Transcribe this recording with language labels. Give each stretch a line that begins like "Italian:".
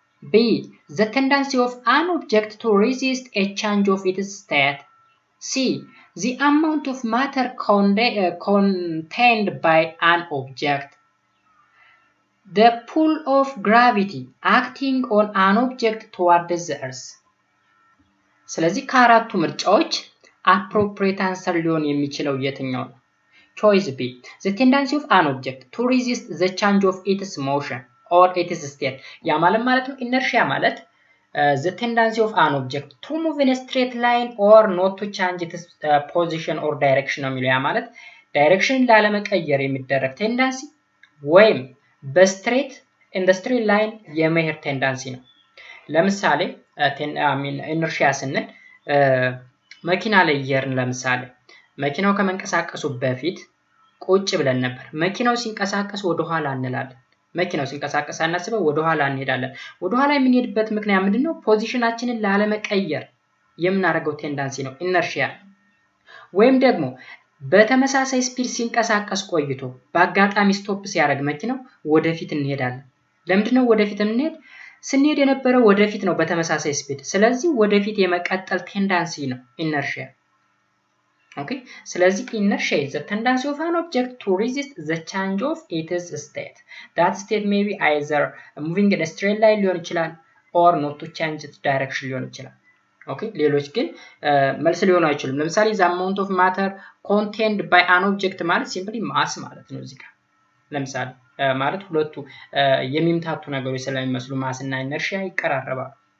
English: B the tendency of an object to resist a change of its state. C the amount of matter contained by an object. The pull of gravity acting on an object towards the earth.
Amharic: ስለዚህ ከአራቱ ምርጫዎች
English: appropriate answer
Amharic: ሊሆን የሚችለው የትኛው ነው?
English: choice B the tendency of an object to resist the change of its motion or its state.
Amharic: ያ ማለት ነው inertia ማለት
English: the tendency of an object to move in a straight line or not to change its position or direction
Amharic: ነው የሚለው። ያ ማለት ዳይሬክሽን ላለመቀየር የሚደረግ ቴንዳንሲ ወይም በስትሬት ኢንዱስትሪያል ላይን የመሄድ ቴንዳንሲ ነው። ለምሳሌ ኢነርሺያ ስንል መኪና ላይ እየርን ለምሳሌ መኪናው ከመንቀሳቀሱ በፊት ቁጭ ብለን ነበር። መኪናው ሲንቀሳቀስ ወደ ኋላ እንላለን። መኪናው ሲንቀሳቀስ አናስበው ወደ ኋላ እንሄዳለን። ወደ ኋላ የምንሄድበት ምክንያት ምንድነው? ፖዚሽናችንን ላለመቀየር የምናደርገው ቴንዳንሲ ነው ኢነርሺያ። ወይም ደግሞ በተመሳሳይ ስፒድ ሲንቀሳቀስ ቆይቶ በአጋጣሚ ስቶፕ ሲያደርግ መኪናው ወደፊት እንሄዳለን። ለምንድነው ወደፊት እንሄድ? ስንሄድ የነበረው ወደፊት ነው በተመሳሳይ ስፒድ። ስለዚህ ወደፊት የመቀጠል ቴንዳንሲ ነው ኢነርሺያ። ኦኬ ስለዚህ
English: inertia is the tendency of an object to resist the change of its state. That state may be either moving in a straight line
Amharic: ሊሆን ይችላል
English: or not to change its direction
Amharic: ሊሆን ይችላል። ኦኬ ሌሎች ግን መልስ ሊሆኑ አይችሉም። ለምሳሌ
English: the amount of matter contained by an object
Amharic: ማለት
English: simply mass
Amharic: ማለት ነው። እዚህ ጋር ለምሳሌ ማለት ሁለቱ የሚምታቱ ነገሮች ስለሚመስሉ mass እና inertia ይቀራረባሉ።